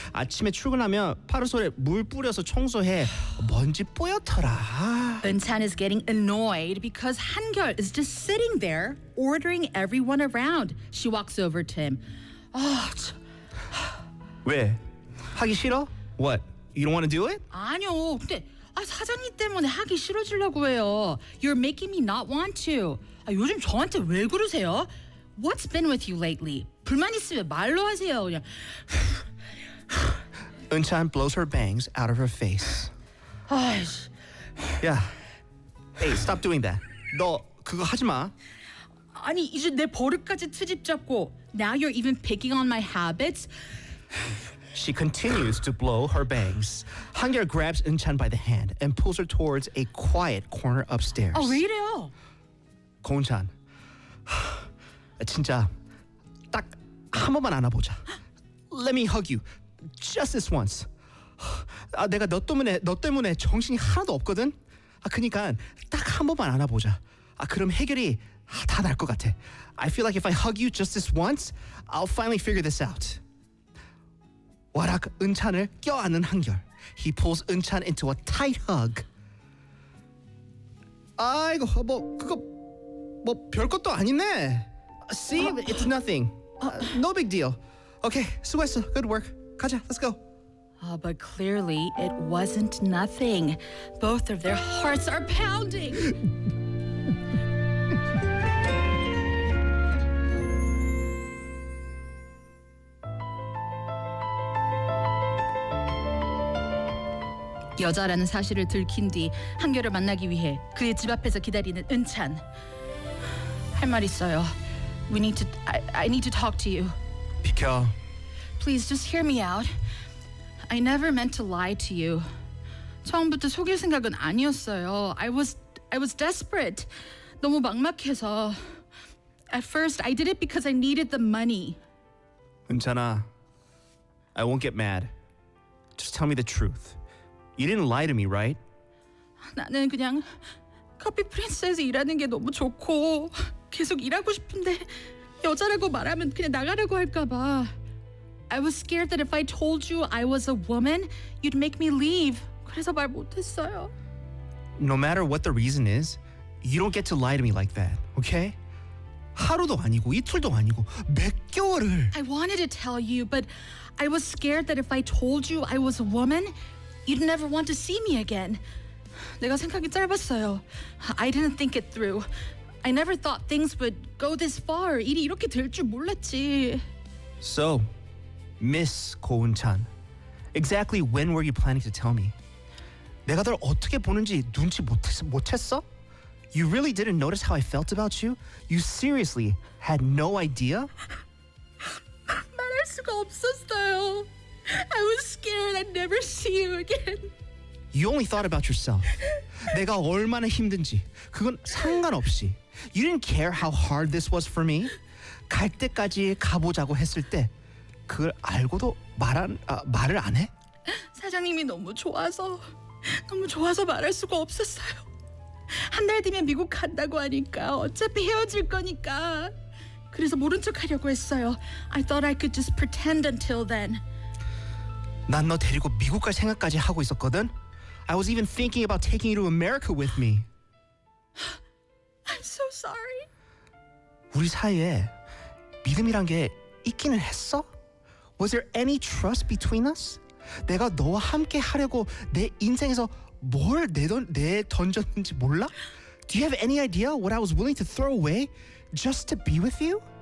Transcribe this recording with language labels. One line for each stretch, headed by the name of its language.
Korean: 아침에 출근하면 파라솔에 물 뿌려서 청소해. 먼지 뿌옇더라.
English: Eun-chan is getting annoyed because Han-gyeol is just sitting there ordering everyone around. She walks over to him. 아,
Korean: 왜? 하기 싫어?
English: What? You don't want to do it?
Korean: 아니요. 근데 아, 사장님 때문에 하기 싫어지려고 해요.
English: You're making me not want to.
Korean: 아, 요즘 저한테 왜 그러세요?
English: What's been with you lately?
Korean: 불만 있으면 말로 하세요. 그냥.
English: Eun-chan blows her bangs out of her face.
Korean: 아이씨.
English: Yeah. Hey, stop doing that.
Korean: 너 그거 하지 마. 아니 이제 내 버릇까지 트집 잡고.
English: Now you're even picking on my habits. She continues to blow her bangs. Han-gyeol grabs Eun-chan by the hand and pulls her towards a quiet corner upstairs.
Korean: 아, 왜 이래요? 고은찬. 진짜 딱 한 번만 안아보자.
English: Let me hug you just this once.
Korean: 아, 내가 너 때문에 정신이 하나도 없거든. 아, 그러니까 딱 한 번만 안아보자. 아, 그럼 해결이 다 날 것 같아.
English: I feel like if I hug you just this once, I'll finally figure this out.
Korean: 와락 은찬을 껴안은 한결.
English: He pulls 은찬 into a tight hug.
Korean: 아이고, 뭐 그거 뭐 별것도 아니네.
English: See, it's nothing. No big deal. Okay,
Korean: 수고했어.
English: Good work.
Korean: 가자,
English: let's go. Oh, but clearly, it wasn't nothing. Both of their hearts are pounding.
Korean: 여자라는 사실을 들킨 뒤 한결을 만나기 위해 그의 집 앞에서 기다리는 은찬. 할 말 있어요.
English: We need to... I need to talk to you.
Korean: 비켜.
English: Please, just hear me out. I never meant to lie to you.
Korean: 처음부터 속일 생각은 아니었어요.
English: I was desperate.
Korean: 너무 막막해서.
English: At first, I did it because I needed the money. 은찬아, I won't get mad. Just tell me the truth. You didn't lie to me, right?
Korean: 나는 그냥 커피 프린스에서 일하는 게 너무 좋고 계속 일하고 싶은데 여자라고 말하면 그냥 나가라고 할까 봐.
English: I was scared that if I told you I was a woman, you'd make me leave.
Korean: 그래서 말 못했어요.
English: No matter what the reason is, you don't get to lie to me like that, okay?
Korean: 하루도 아니고 이틀도 아니고 몇 개월을.
English: I wanted to tell you, but I was scared that if I told you I was a woman, you'd never want to see me again.
Korean: 내가 생각이 짧았어요.
English: I didn't think it through. I never thought things would go this far.
Korean: 일이 이렇게 될 줄 몰랐지.
English: So, Miss 고은찬, exactly when were you planning to tell me?
Korean: 내가 널 어떻게 보는지 눈치 못했어?
English: You really didn't notice how I felt about you? You seriously had no idea?
Korean: 말할 수가 없었어요.
English: I was scared I'd never see you again. You only thought about yourself.
Korean: 내가 얼마나 힘든지 그건 상관없이.
English: You didn't care how hard this was for me.
Korean: 갈 때까지 가보자고 했을 때 그걸 알고도 말을 안 해? 사장님이 너무 좋아서 말할 수가 없었어요. 한 달 뒤면 미국 간다고 하니까 어차피 헤어질 거니까 그래서 모른 척 하려고 했어요.
English: I thought I could just pretend until then.
Korean: 난 너 데리고 미국 갈 생각까지 하고 있었거든.
English: I was even thinking about taking you to America with me. I'm so sorry.
Korean: 우리 사이에 믿음이란 게 있기는 했어?
English: Was there any trust between us?
Korean: 내가 너와 함께 하려고 내 인생에서 뭘 내던졌는지 몰라?
English: Do you have any idea what I was willing to throw away just to be with you?